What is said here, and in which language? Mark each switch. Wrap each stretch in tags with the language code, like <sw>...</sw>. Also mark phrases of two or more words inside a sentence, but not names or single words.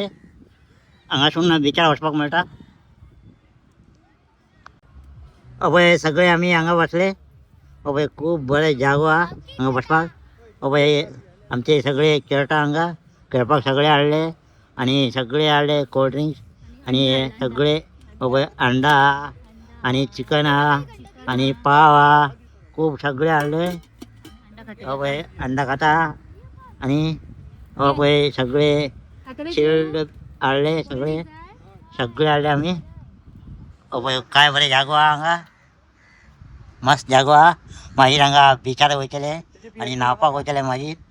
<kok>हांगासून बिचार वचपाक मेळटा. सगळे आम्ही हांगा बसले. खूप बरे जागो हा हांगा बसपाक. आमचे सगळे खेळटा हांगा. खेळपाक सगळे हाडले आणि सगळे हाडले</kok> <en>cold drinks</en> <kok>आणि सगळे अंडा हा आणि चिकन हा आणि पाव हा. खूप सगळे हाडले. अंडा खाता आणि सगळे चिल्ड हाडले सगळे हाडले आम्ही. काय बरे जागो हा हांगा. मस्त जागो हा. मागीर हांगा बिचार वयतले आणि न्हावपाक वयतले मागीर.</kok>